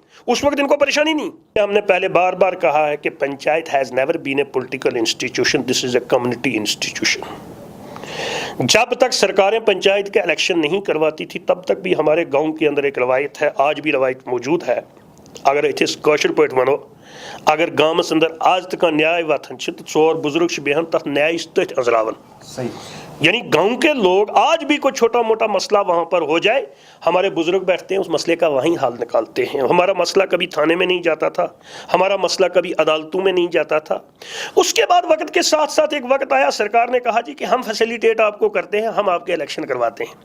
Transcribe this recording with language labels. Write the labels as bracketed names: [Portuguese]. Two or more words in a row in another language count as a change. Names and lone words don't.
[Urdu] اس وقت ان کو پریشانی نہیں. ہم نے پہلے بار بار کہا ہے کہ [English] panchayat has never been a political institution, this is a community institution. [Urdu] جب تک سرکاریں پنچایت کے الیکشن نہیں کرواتی تھی تب تک بھی ہمارے گاؤں کے اندر ایک روایت ہے، آج بھی روایت موجود ہے. [Kashmiri] اگر اتھس کاشر پٲٹھۍ ونو، اگر گامس اندر [Urdu] آج تک [Kashmiri] نیائے وتھان چھ تو 4 بزرگ چھ بیہان تتھ نیائس تتھ انزراون. [Urdu] یعنی گاؤں کے لوگ آج بھی کوئی چھوٹا موٹا مسئلہ وہاں پر ہو جائے، ہمارے بزرگ بیٹھتے ہیں، اس مسئلے کا وہیں حل نکالتے ہیں. ہمارا مسئلہ کبھی تھانے میں نہیں جاتا تھا، ہمارا مسئلہ کبھی عدالتوں میں نہیں جاتا تھا. اس کے بعد وقت کے ساتھ ساتھ ایک وقت آیا، سرکار نے کہا جی کہ ہم فیسیلیٹیٹ آپ کو کرتے ہیں، ہم آپ کے الیکشن کرواتے ہیں.